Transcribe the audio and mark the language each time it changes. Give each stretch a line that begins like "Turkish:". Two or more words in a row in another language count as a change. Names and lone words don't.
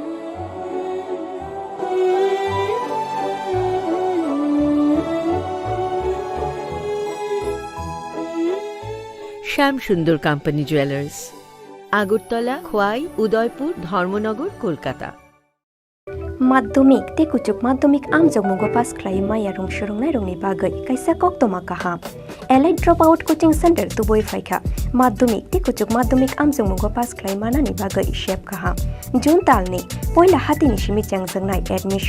Bangla: শ্যাম সুন্দর কোম্পানি জুয়েলার্স, আগরতলা, খোয়াই, উদয়পুর, ধর্মনগর, কলকাতা।
Kok Borok: Maddomik te kuchuk maddomik amjok mugo pass khlai maya rong shorong rongni bagai kaisa koktoma kaham. Allied dropout coaching center tuboi phaikha. Maddomik te kuchuk maddomik amjok mugo pass khlai manani bagai shep kaham. June talni poila hatini shimi changjangnai admission.